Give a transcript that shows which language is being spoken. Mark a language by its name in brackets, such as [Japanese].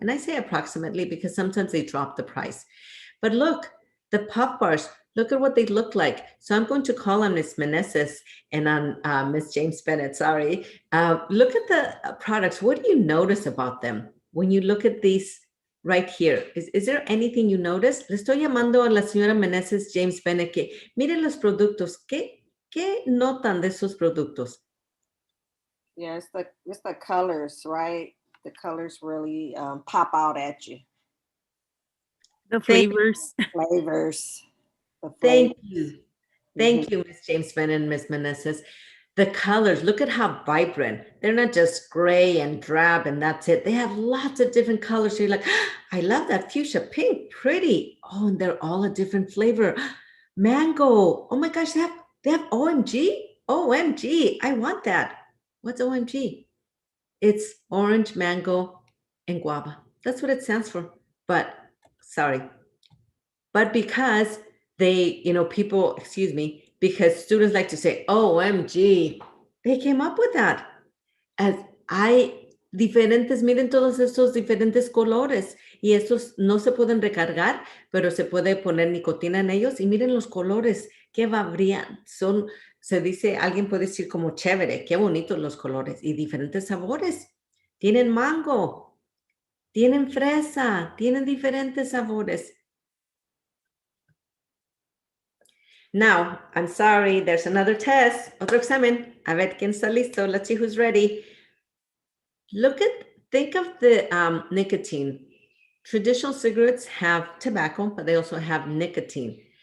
[English] And I say approximately because sometimes they drop the price. But look, the Puff Bars, look at what they look like. So I'm going to call on Ms. Meneses and on Ms. James Bennett, sorry. Look at the products. What do you notice about them when you look at these right here? Is there anything you notice? [Spanish] Le estoy llamando a la señora Meneses, James Bennett, que miren los productos. ¿Qué notan de esos productos? [English] Yeah, it's the colors, right? The colors really pop out at you. The flavors. Flavors. Thank you. Thank you, Ms. James Bennett and Ms. Meneses. The colors, look at how vibrant. They're not just gray and drab and that's it. They have lots of different colors. So you're like, oh, I love that fuchsia pink, pretty. Oh, and they're all a different flavor. Mango. Oh my gosh, they have OMG? OMG, I want that. What's OMG? It's orange, mango, and guava. That's what it stands for. But because because students like to say, OMG, they came up with that. [Spanish] Miren todos estos diferentes colores y estos no se pueden recargar, pero se puede poner nicotina en ellos y miren los colores, qué varían. Se dice, alguien puede decir como chévere, qué bonitos los colores y diferentes sabores. Tienen mango, tienen fresa, tienen diferentes sabores. [English] Now, I'm sorry, there's another test, [Spanish] otro examen. A ver quién está listo. [English] Let's see who's ready. Think of the nicotine. Traditional cigarettes have tobacco, but they also have nicotine.